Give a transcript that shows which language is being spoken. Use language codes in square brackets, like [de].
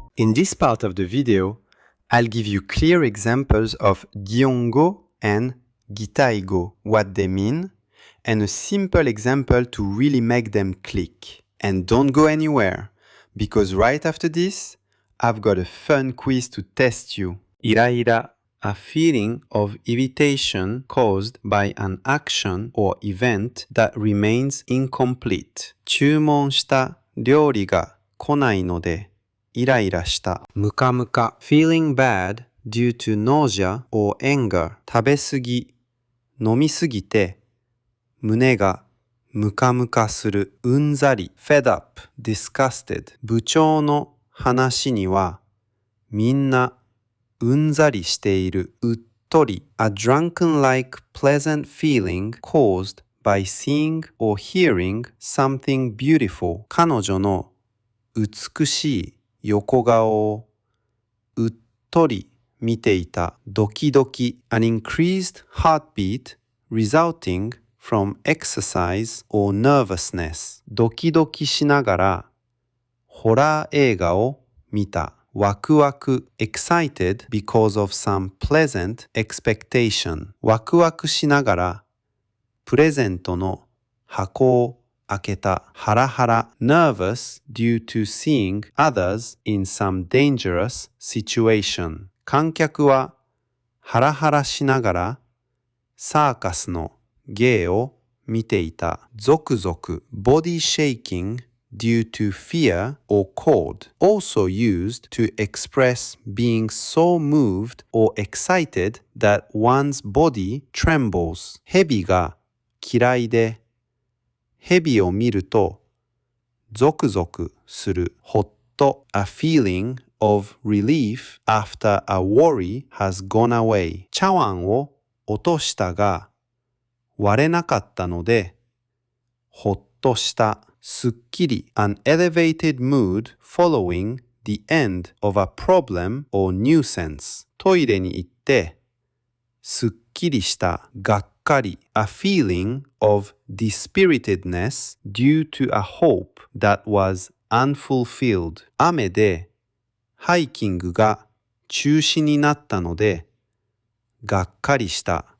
[en] In this part of the video, I'll give you clear examples of Giongo and Gitaigo, what they mean, and a simple example to really make them click. And don't go anywhere, because right after this, I've got a fun quiz to test you. Iraira, a feeling of irritation caused by an action or event that remains incomplete. [ja] 注文した料理が来ないのでイライラした。 [en] ムカムカ feeling bad due to nausea or anger. [ja] 食べすぎ、飲みすぎて胸がムカムカする。 [en] うんざり fed up, disgusted. [ja] 部長の話にはみんなうんざりしている。 [en] うっとり a drunken-like pleasant feeling caused by seeing or hearing something beautiful. [ja] 彼女の美しい横顔をうっとり見ていた。 [en] ドキドキ an increased heartbeat resulting from exercise or nervousness. [ja] ドキドキしながらホラー映画を見た。 [en] ワクワク excited because of some pleasant expectation. [ja] ワクワクしながらプレゼントの箱を開けた。 [en] ハラハラ nervous due to seeing others in some dangerous situation. [ja] 観客はハラハラしながらサーカスの芸を見ていた。 [en] ゾクゾク body shaking due to fear or cold, also used to express being so moved or excited that one's body trembles. [ja] 蛇が嫌いで蛇を見るとゾクゾクする。 [en] ほっと a feeling of relief after a worry has gone away. [ja] 茶碗を落としたが割れなかったのでほっとした。 [en] すっきり an elevated mood following the end of a problem or nuisance. [ja] トイレに行ってすっきりした。 [en] がっかり a feeling of dispiritedness due to a hope that was unfulfilled. [ja] 雨でハイキングが中止になったのでがっかりした。